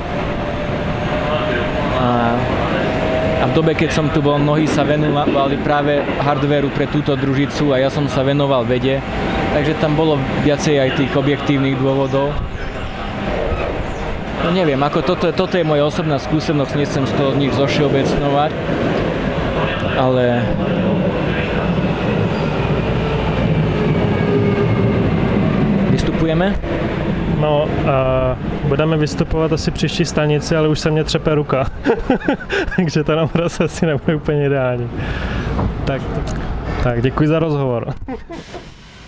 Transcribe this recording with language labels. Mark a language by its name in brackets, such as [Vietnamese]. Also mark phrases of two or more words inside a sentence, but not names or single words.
[Slovak] A v dobe, keď som tu bol, mnohí sa venovali práve hardvéru pre túto družicu a ja som sa venoval vede, takže tam bolo viacej aj tých objektívnych dôvodov. No neviem, ako toto je moja osobná skúsenosť, nechcem z toho nič zovšeobecňovať, ale vystupujeme? No, [Czech] budeme vystupovat asi příští stanici, ale už se mě třepe ruka. Takže to nám prostě asi nebude úplně ideální. Tak děkuji za rozhovor.